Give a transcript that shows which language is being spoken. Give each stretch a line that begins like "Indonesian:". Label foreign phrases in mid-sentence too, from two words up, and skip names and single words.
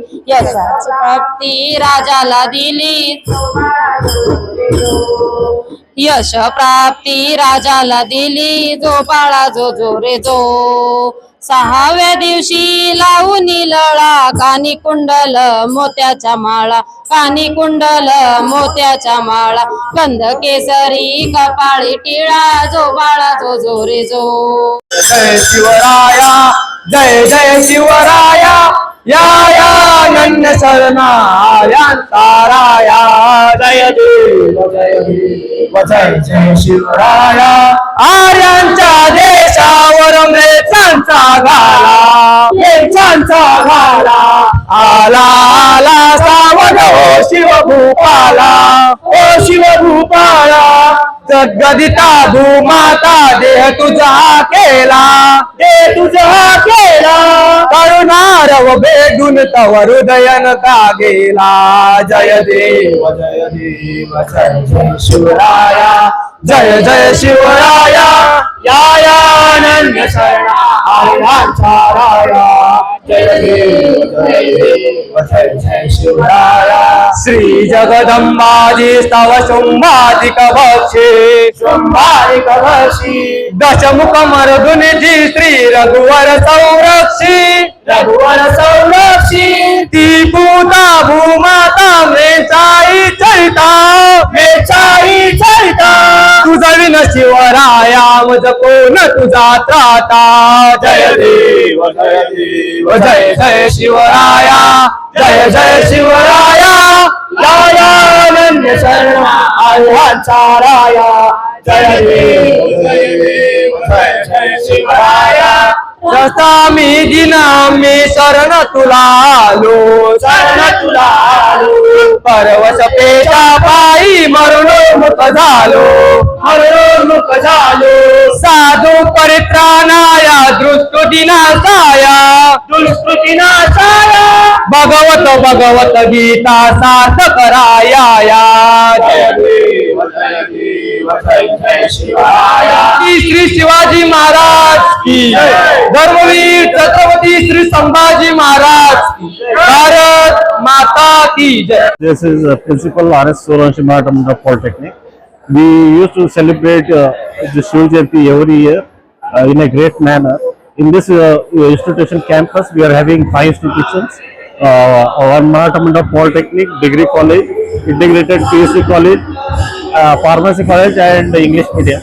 Marathi: यशाची प्राप्ती राजाला दिली, यश प्राप्ती राजाला दिली, जो बाळा जो जो रे जो। सहाव्या दिवशी लावूनी लळा, कानी कुंडल मोत्याच्या माळा, कानी कुंडल मोत्याच्या माळा। गंध केसरी कपाळी टिळा, जो बाळा जो जो रे जो। जय शिवराया, जय जय शिवराया, या अनन्य शरणाया ताराया। जय देव जय देव जय जय शिवराया। आर्यांच्या देशावर मेचांचा घाला, मेचांचा घाला। आला आला सावध ओ शिवभूपाला, ओ शिवभूपाला। जगदिता भूमाता देह तुझा केला, देह तुझा केला। करुणारव भेटून तव हृदयन का गेला। जय देव जय देव जय जय शिवराया, जय जय शिवराया। या अनन्य शरणा आर्यांचा राया, जय देव जय देव जय जय शिवराया। श्री जगदंबाजी स्तव शुंभाधिक भक्षी, शुंभाधिक भक्षी। दशमुख मर्दुनिजी श्री रघुवर संरक्षी, रघुवर संरक्षी। ती पूता भूमाता मेचाई चरिता, मेचाई चरिता। तुझा विन शिवराया मज कोण तुझा त्राता। जय देव जय जय शिवराया, जय जय शिवराया। या अनन्य शरणा आर्यांचा राया, जय देव जय जय शिवराया जसा मी दिना मी शरण तुला आलो परवश पेटा पायी मरणोन्मुख झालो साधू परित्राणाया दृष्टी नाशाया भगवत गीता सार्थ कराया जय देव जय शिवराया
Hindi: श्री शिवाजी महाराज की धर्मवीर छत्रपती श्री संभाजी महाराज की भारत माता की जय.
English: This is Principal R.S. Soranshi Mahatma Polytechnic. We used to celebrate the Shiv Jayanti every year in a great manner. In this institution campus, we are having 5 institutions. One Mahatma Polytechnic, Degree College, Integrated PSC College, Pharmacy College and English Medium.